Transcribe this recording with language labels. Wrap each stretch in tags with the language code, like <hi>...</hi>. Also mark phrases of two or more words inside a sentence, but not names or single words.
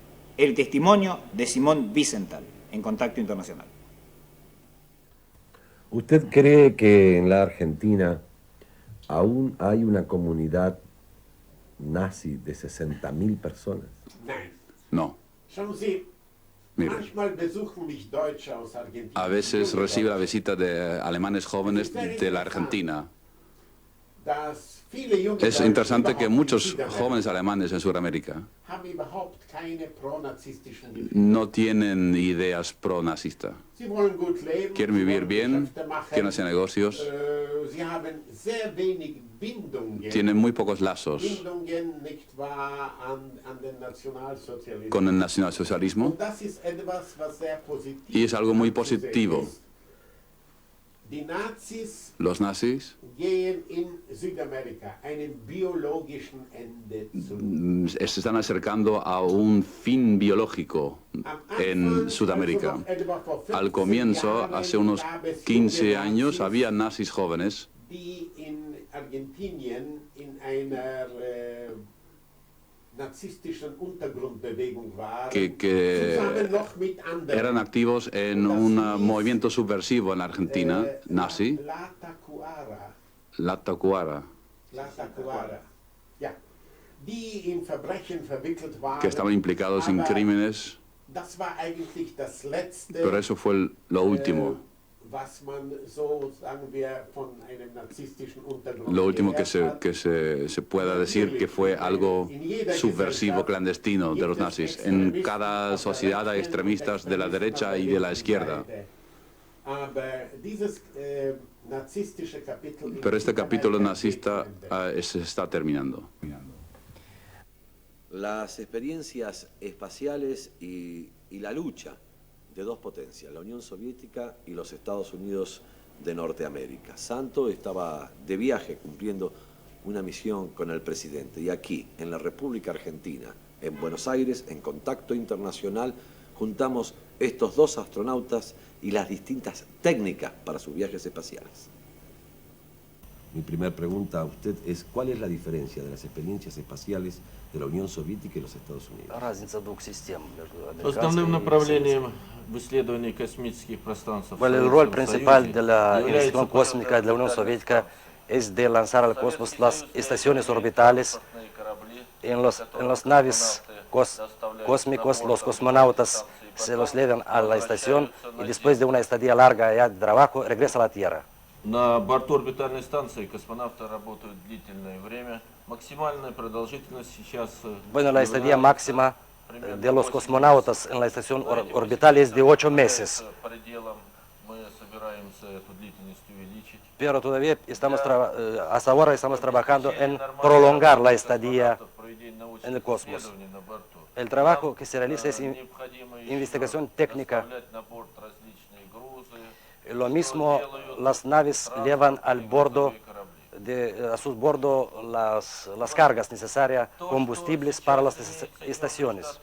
<es>El testimonio de Simón Wiesenthal en Contacto Internacional. ¿Usted cree que en la Argentina aún hay una comunidad nazi de 60.000 personas? No.</es> <de>Schauen Sie,</de> <es>Mire,</es> <de>manchmal besuchen mich Deutsche aus Argentinien.</de> <es>a veces recibe la visita de alemanes jóvenes de la Argentina.</es> <de>Dass viele junge</de> <es>Es</es> <de>Deutsche</de> <es>interesante que</es> <de>überhaupt in</de> <es>muchos</es> <de>Südamerika</de> <es>jóvenes alemanes en Sudamérica</es> <de>haben überhaupt keine pronazistischen Gefühle.</de> <es>no tienen ideas pro-nazistas.</es> <de>Sie wollen gut leben,</de> <es>Quieren</es> <de>sie</de> <es>vivir</es> <de>wollen</de> <es>bien,</es> <de>Geschäfte machen,</de> <es>quieren hacer negocios,</es> <de>sie haben sehr wenig Bindungen.</de> <es>tienen muy pocos lazos</es> <de>Bindungen, nicht wahr, an den Nationalsozialismus.</de> <es>con el nacionalsocialismo</es> <de>Und das ist etwas, was sehr positiv</de> <es>y es algo muy</es> <de>anzusehen</de> <es>positivo.</es> <de>ist. Die Nazis</de> <es>Los nazis</es> <de>gehen in Südamerika einem biologischen Ende zu.</de> <es>se están acercando a un fin biológico en Sudamérica. Al comienzo, hace unos 15 años, había nazis jóvenes</es> <de>Die in Argentinien in einer narzisstischen Untergrundbewegung waren,</de> <es>que</es> <de>zusammen noch mit anderen.</de> <es>eran activos en un movimiento subversivo en Argentina, nazi, La Tacuara. la Tacuara, La Tacuara.</es> <de>Ja. Die in Verbrechen verwickelt waren.</de> <es>que estaban implicados en</es> <de>aber</de> <es>crímenes,</es> <de>das war eigentlich das letzte,</de> <es>pero eso fue lo último.</es> <de>was man so, sagen wir, von einem narzisstischen Untergrund</de> <es>Lo último que</es> <de>gehört hat.</de> <es>se pueda decir que fue algo subversivo, clandestino de los nazis. En cada sociedad hay extremistas de la derecha y de la izquierda.</es> <de>Aber dieses, narzisstische Kapitel in</de> <es>Pero este capítulo</es> <de>Südamerika</de> <es>nazista</es> <de>geht zu Ende.</de> <es>se está terminando. Las experiencias espaciales y la lucha de dos potencias, la Unión Soviética y los Estados Unidos de Norteamérica. Santo estaba de viaje cumpliendo una misión con el presidente y aquí, en la República Argentina, en Buenos Aires, en Contacto Internacional, juntamos estos dos astronautas y las distintas técnicas para sus viajes espaciales. Mi primera pregunta a usted es, ¿cuál es la diferencia de las experiencias espaciales de la Unión Soviética y los Estados Unidos?</es> <ru>Разница двух систем между Основным американской и направлением в исследовании космических пространств</ru> <es>Bueno, el rol principal de la investigación cósmica de la Unión Soviética es de lanzar al cosmos las estaciones orbitales. En las naves cósmicos, los cosmonautas se los llevan a la estación y después de una estadía larga ya de trabajo regresa a la Tierra.</es> <ru>На борту орбитальной станции космонавты работают длительное время. Максимальная продолжительность сейчас...</ru> <es>Bueno, la estadía máxima de los cosmonautas en la estación orbital es de 8 meses.</es> <ru>Мы собираемся эту длительность увеличить.</ru> <es>Pero todavía hasta ahora estamos trabajando en prolongar la estadía en el cosmos. El trabajo que se realiza es investigación técnica. Lo mismo las naves llevan a sus bordo las cargas necesarias, combustibles para las estaciones.</es>